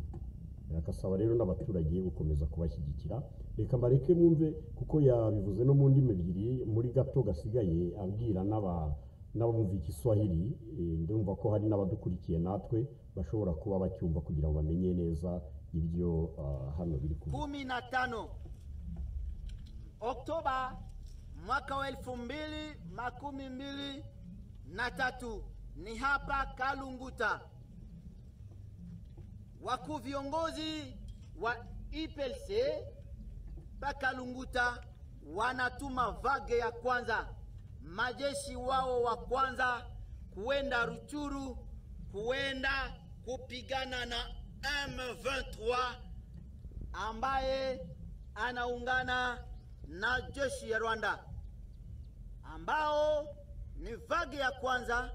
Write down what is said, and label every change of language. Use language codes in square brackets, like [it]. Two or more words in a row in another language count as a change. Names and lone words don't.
[rw] Akasaba rero n'abaturage gukomeza kubashyigikira. Reka mbareke mwumve kuko yabivuze no mu ndimi ebyiri muri gato gasigaye abwira n'abumva Igiswahili. Ndumva ko hari n'abadukurikiye natwe bashobora kuba bacyumva kugira ngo bamenye neza ibyo hano biri kuvuga. [sw] 15 Oktoba mwaka wa 2023 ni hapa Kalunguta. Wakuu viongozi wa IPLC pa Kalunguta wanatuma vage ya kwanza, majeshi wao wa kwanza kuenda Rutshuru, kuenda kupigana na M23 ambaye anaungana na jeshi ya Rwanda, ambao ni vage ya kwanza.